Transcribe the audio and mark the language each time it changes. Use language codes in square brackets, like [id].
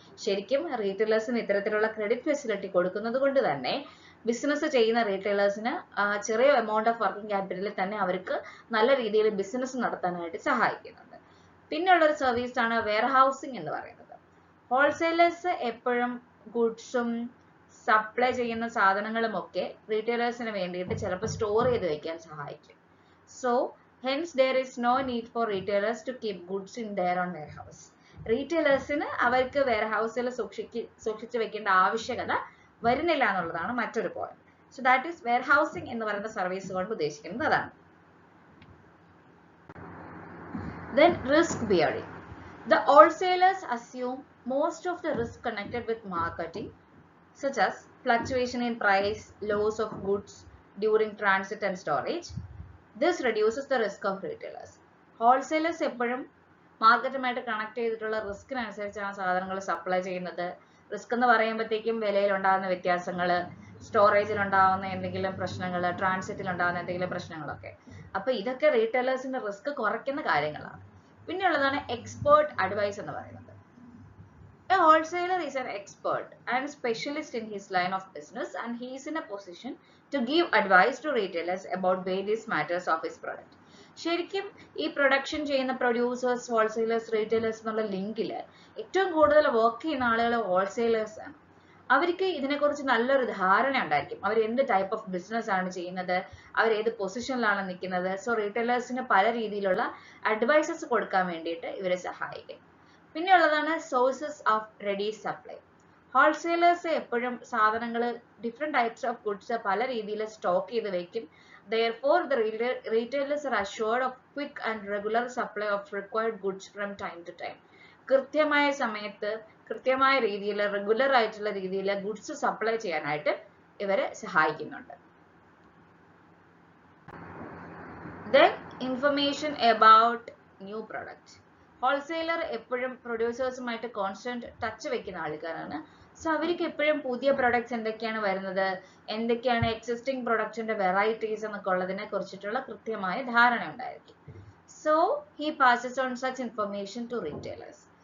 [ml] ശരിക്കും റീറ്റെയിലേഴ്സിന് ഇത്തരത്തിലുള്ള credit facility കൊടുക്കുന്നത് കൊണ്ട് തന്നെ ബിസിനസ് ചെയ്യുന്ന റീറ്റെയിലേഴ്സിന് ചെറിയ എമൗണ്ട് ഓഫ് വർക്കിംഗ് ക്യാപിറ്റലിൽ തന്നെ അവർക്ക് നല്ല രീതിയിൽ ബിസിനസ് നടത്താനായിട്ട് സഹായിക്കുന്നുണ്ട്. പിന്നെയുള്ള ഒരു സർവീസ് ആണ് വെയർ ഹൗസിംഗ് എന്ന് പറയുന്നത്. ഹോൾസെയിലേഴ്സ് എപ്പോഴും ഗുഡ്സും സപ്ലൈ ചെയ്യുന്ന സാധനങ്ങളും ഒക്കെ റീറ്റെയിലേഴ്സിന് വേണ്ടിയിട്ട് ചിലപ്പോൾ സ്റ്റോർ ചെയ്ത് വെക്കാൻ സഹായിക്കും. [en] So hence there is no need for retailers to keep goods in their own warehouse. [ml] റീറ്റെയിലേഴ്സിന് അവർക്ക് വെയർ ഹൗസിൽ സൂക്ഷിച്ചു വെക്കേണ്ട ആവശ്യകത വരുന്നില്ല എന്നുള്ളതാണ് മറ്റൊരു point. [en] so that is warehousing [ml] എന്ന് പറയുന്ന സർവീസ് കൊണ്ട് ഉദ്ദേശിക്കുന്നത് അതാണ്. [en] Then risk bearing. The wholesalers assume most of the risk connected with marketing, such as fluctuation in price, loss of goods during transit and storage. This reduces the risk of retailers. [ml] Wholesalers എപ്പോഴും മാർക്കറ്റുമായിട്ട് connect ചെയ്തിട്ടുള്ള റിസ്കിനനുസരിച്ചാണ് സാധനങ്ങൾ supply ചെയ്യുന്നത്. Risk എന്ന് പറയുമ്പോഴത്തേക്കും വിലയിൽ ഉണ്ടാകുന്ന വ്യത്യാസങ്ങൾ, സ്റ്റോറേജിൽ ഉണ്ടാകുന്ന എന്തെങ്കിലും പ്രശ്നങ്ങൾ, ട്രാൻസിറ്റിൽ ഉണ്ടാകുന്ന എന്തെങ്കിലും പ്രശ്നങ്ങളൊക്കെ. അപ്പൊ ഇതൊക്കെ റീറ്റെയിലേഴ്സിന്റെ റിസ്ക് കുറയ്ക്കുന്ന കാര്യങ്ങളാണ്. പിന്നെയുള്ളതാണ് എക്സ്പേർട്ട് അഡ്വൈസ് എന്ന് പറയുന്നത്. [en] A wholesaler is an expert and specialist in his line of business and he is in a position to give advice to retailers about various matters of his product. [ml] ശരിക്കും ഈ production ചെയ്യുന്ന producers, wholesalers, retailers എന്നുള്ള ലിങ്കിൽ ഏറ്റവും കൂടുതൽ work ചെയ്യുന്ന ആളുകൾ wholesalers ആണ്. അവർക്ക് ഇതിനെക്കുറിച്ച് നല്ലൊരു ധാരണ ഉണ്ടായിരിക്കും. അവർ എന്ത് ടൈപ്പ് ഓഫ് ബിസിനസ് ആണ് ചെയ്യുന്നത്, അവർ ഏത് പൊസിഷനിലാണ് നിൽക്കുന്നത്. സോ റീറ്റെയിലേഴ്സിന് പല രീതിയിലുള്ള അഡ്വൈസസ് കൊടുക്കാൻ വേണ്ടിയിട്ട് ഇവരെ സഹായിക്കും. പിന്നെ ഉള്ളതാണ് sources of ready supply. Wholesalers എപ്പോഴും സാധനങ്ങൾ, ഡിഫറെന്റ് ടൈപ്സ് ഓഫ് ഗുഡ്സ് പല രീതിയിൽ സ്റ്റോക്ക് ചെയ്ത് വെക്കും. [en] Therefore, the retailers are assured of quick and regular supply of required goods from time to time. [ml] കൃത്യമായ സമയത്ത് കൃത്യമായ രീതിയിൽ റെഗുലർ ആയിട്ടുള്ള രീതിയിൽ ഗുഡ്സ് സപ്ലൈ ചെയ്യാനായിട്ട് ഇവരെ സഹായിക്കുന്നുണ്ട്. [en] Then information about new products. [ml] Wholesaler എപ്പോഴും പ്രൊഡ്യൂസേഴ്സുമായിട്ട് കോൺസ്റ്റന്റ് ടച്ച് വെക്കുന്ന ആൾക്കാരാണ്. സോ അവർക്ക് എപ്പോഴും പുതിയ പ്രൊഡക്ട്സ് എന്തൊക്കെയാണ് വരുന്നത്, എന്തൊക്കെയാണ് എക്സിസ്റ്റിംഗ് പ്രൊഡക്ട്സിന്റെ വെറൈറ്റീസ് എന്നൊക്കെ ഉള്ളതിനെ കുറിച്ചിട്ടുള്ള കൃത്യമായ ധാരണ ഉണ്ടായിരിക്കും. [en] So he passes on such information to retailers.